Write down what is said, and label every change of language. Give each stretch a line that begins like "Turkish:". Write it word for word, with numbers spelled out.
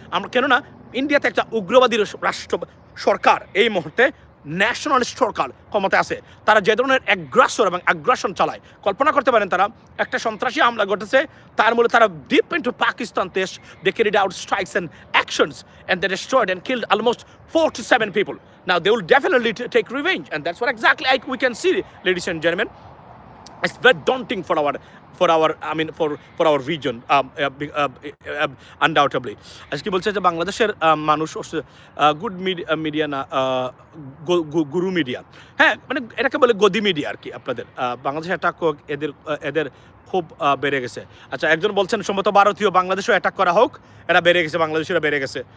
Bangla: আমরা কেননা ইন্ডিয়াতে একটা উগ্রবাদী রাষ্ট্র সরকার এই মুহূর্তে ন্যাশনালিস্ট সরকার ক্ষমতায় আছে, তারা যে ধরনের অ্যাগ্রাসর এবং আগ্রাসন চালায় কল্পনা করতে পারেন। তারা একটা সন্ত্রাসী হামলা ঘটেছে, তার মূলে তারা
English: Deep into Pakistan দেশ they carried out strikes and actions and they destroyed and killed almost four to seven people. Now they will definitely take revenge and that's what exactly like we can see, ladies and gentleman. It's very daunting for our for our I mean for for our region um, uh, be- uh, uh, undoubtedly.
Bangla: আজকে বলছে যে বাংলাদেশের আহ, মানুষ good media না আহ, গু- গু- গুরু media, হ্যাঁ মানে এটাকে বলে গদি মিডিয়া আর কি। আপনাদের আহ, বাংলাদেশে অ্যাটাক হোক এদের আহ, এদের খুব আহ, বেড়ে গেছে। আচ্ছা একজন বলছেন সম্ভবত ভারতীয় বাংলাদেশও অ্যাটাক করা হোক, এরা বেড়ে গেছে, বাংলাদেশিরা বেড়ে গেছে।